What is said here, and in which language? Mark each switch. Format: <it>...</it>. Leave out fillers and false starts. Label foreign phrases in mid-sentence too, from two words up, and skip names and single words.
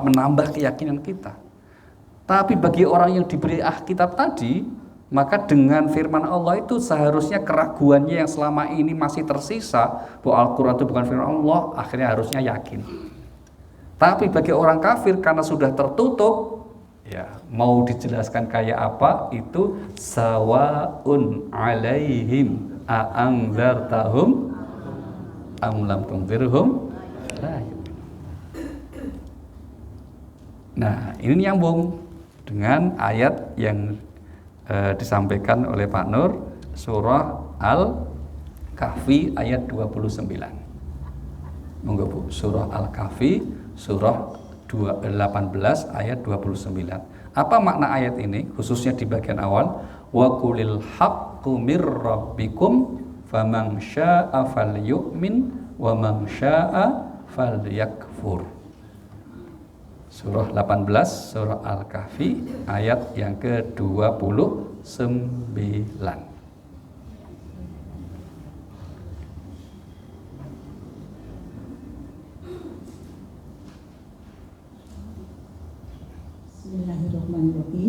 <id>Menambah keyakinan kita. Tapi bagi orang yang diberi Alkitab tadi, maka dengan firman Allah itu seharusnya keraguannya yang selama ini masih tersisa bahwa Al-Quran itu bukan firman Allah, akhirnya harusnya yakin. Tapi bagi orang kafir karena sudah tertutup, ya mau dijelaskan kayak apa itu</id> <ar>سواء عليهم أأنذرتهم أم لم تنذرهم لا يؤمنون.</ar> <id>Nah ini nyambung dengan ayat yang disampaikan oleh Pak Nur, surah Al-Kahfi ayat 29. Monggo Bu, surah Al-Kahfi surah 18 ayat 29. Apa makna ayat ini khususnya di bagian awal?</id> <ar>وقل الحق من ربكم فمن شاء فليؤمن ومن شاء فليكفر.</ar> <id>Surah 18, surah Al-Kahfi, ayat yang ke-29.</id> <ar>بسم الله الرحمن الرحيم.</ar>